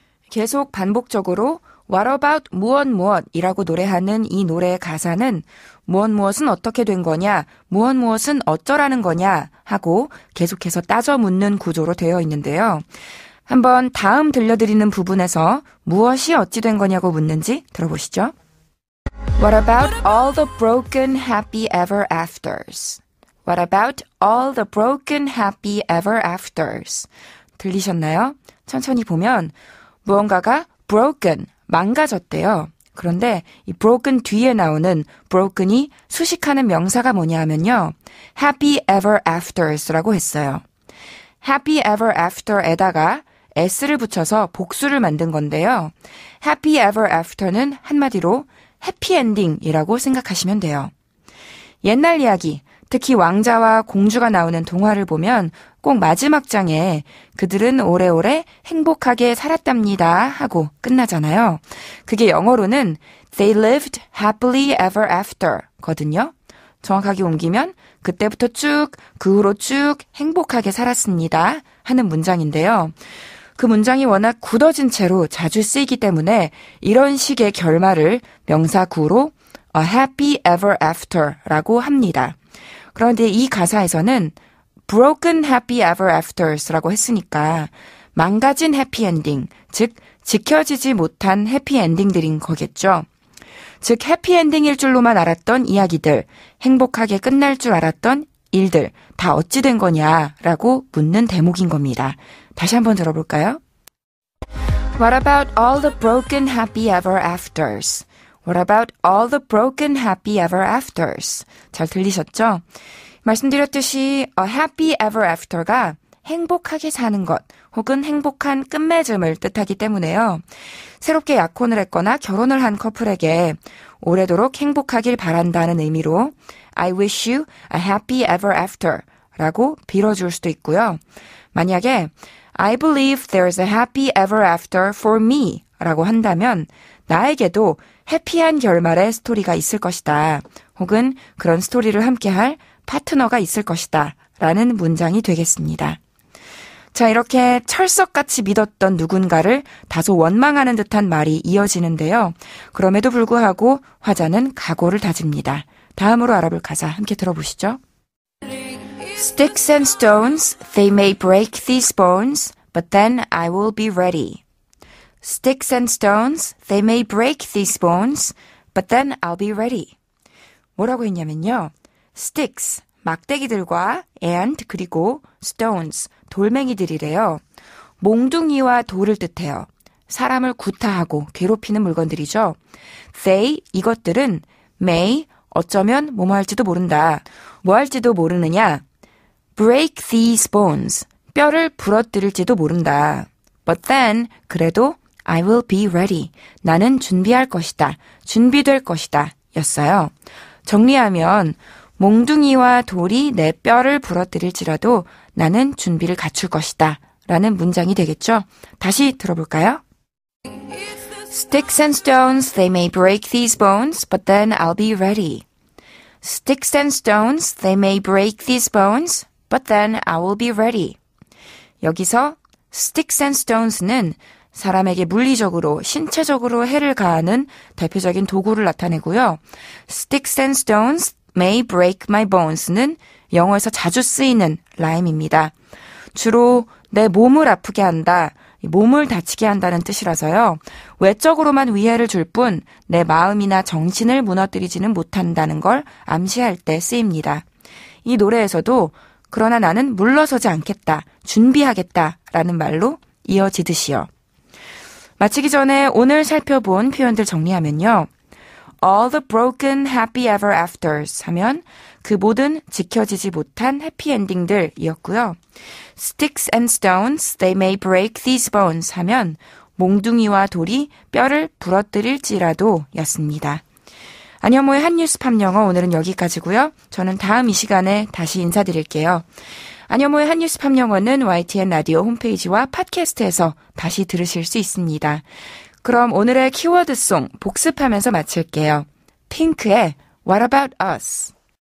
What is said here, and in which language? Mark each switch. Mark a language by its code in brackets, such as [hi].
[ko] 계속 반복적으로 [en] What about [ko] 무엇이라고 노래하는 이 노래의 가사는 무엇은 어떻게 된 거냐, 무엇은 어쩌라는 거냐 하고 계속해서 따져 묻는 구조로 되어 있는데요. 한번 다음 들려드리는 부분에서 무엇이 어찌 된 거냐고 묻는지 들어보시죠. [en] What about all the broken happy ever afters? What about all the broken happy ever afters? [ko] 들리셨나요? 천천히 보면 무언가가 broken, 망가졌대요. 그런데 이 broken 뒤에 나오는 broken이 수식하는 명사가 뭐냐 하면요. happy ever afters라고 했어요. happy ever after에다가 s를 붙여서 복수를 만든 건데요. happy ever after는 한마디로 해피엔딩이라고 생각하시면 돼요. 옛날 이야기, 특히 왕자와 공주가 나오는 동화를 보면 꼭 마지막 장에 그들은 오래오래 행복하게 살았답니다 하고 끝나잖아요. 그게 영어로는 [en] They lived happily ever after [ko] 거든요. 정확하게 옮기면 그때부터 쭉, 그 후로 쭉 행복하게 살았습니다 하는 문장인데요. 그 문장이 워낙 굳어진 채로 자주 쓰이기 때문에 이런 식의 결말을 명사 구로 a happy ever after라고 합니다. 그런데 이 가사에서는 broken happy ever afters라고 했으니까 망가진 해피엔딩, 즉 지켜지지 못한 해피엔딩들인 거겠죠. 즉 해피엔딩일 줄로만 알았던 이야기들, 행복하게 끝날 줄 알았던 일들 다 어찌 된 거냐라고 묻는 대목인 겁니다. 다시 한번 들어볼까요? [en] What about all the broken happy ever afters? What about all the broken happy ever afters? [ko] 잘 들리셨죠? 말씀드렸듯이 a happy ever after가 행복하게 사는 것 혹은 행복한 끝맺음을 뜻하기 때문에요. 새롭게 약혼을 했거나 결혼을 한 커플에게 오래도록 행복하길 바란다는 의미로 [en] I wish you a happy ever after [ko] 라고 빌어줄 수도 있고요. 만약에 [en] I believe there's a happy ever after for me [ko] 라고 한다면 나에게도 해피한 결말의 스토리가 있을 것이다. 혹은 그런 스토리를 함께할 파트너가 있을 것이다. 라는 문장이 되겠습니다. 자, 이렇게 철석같이 믿었던 누군가를 다소 원망하는 듯한 말이 이어지는데요. 그럼에도 불구하고 화자는 각오를 다집니다. 다음으로 알아볼 가사 함께 들어보시죠. [en] Sticks and stones, they may break these bones, but then I will be ready. Sticks and stones, they may break these bones, but then I'll be ready. [ko] 뭐라고 했냐면요. Sticks, 막대기들과 and 그리고 stones, 돌멩이들이래요. 몽둥이와 돌을 뜻해요. 사람을 구타하고 괴롭히는 물건들이죠. They, 이것들은 may, 어쩌면 뭐뭐 할지도 모른다. 뭐 할지도 모르느냐? [en] Break these bones, [ko] 뼈를 부러뜨릴지도 모른다. [en] But then, [ko] 그래도 [en] I will be ready. [ko] 나는 준비할 것이다. 준비될 것이다. 였어요. 정리하면 몽둥이와 돌이 내 뼈를 부러뜨릴지라도 나는 준비를 갖출 것이다. 라는 문장이 되겠죠. 다시 들어볼까요? [en] Sticks and stones, they may break these bones, but then I'll be ready. Sticks and stones, they may break these bones, but then I will be ready. [ko] 여기서 sticks and stones는 사람에게 물리적으로, 신체적으로 해를 가하는 대표적인 도구를 나타내고요. [en] Sticks and stones may break my bones는 [ko] 영어에서 자주 쓰이는 라임입니다. 주로 내 몸을 아프게 한다, 몸을 다치게 한다는 뜻이라서요. 외적으로만 위해를 줄 뿐 내 마음이나 정신을 무너뜨리지는 못한다는 걸 암시할 때 쓰입니다. 이 노래에서도 그러나 나는 물러서지 않겠다, 준비하겠다 라는 말로 이어지듯이요. 마치기 전에 오늘 살펴본 표현들 정리하면요. [en] All the broken happy ever afters [ko] 하면 그 모든 지켜지지 못한 해피엔딩들이었고요. [en] Sticks and stones, they may break these bones [ko] 하면 몽둥이와 돌이 뼈를 부러뜨릴지라도 였습니다. 안현모의 한뉴스 팝영어 오늘은 여기까지고요. 저는 다음 이 시간에 다시 인사드릴게요. 안현모의 한뉴스 팝영어는 YTN 라디오 홈페이지와 팟캐스트에서 다시 들으실 수 있습니다. 그럼 오늘의 키워드송 복습하면서 마칠게요. 핑크의 What About Us?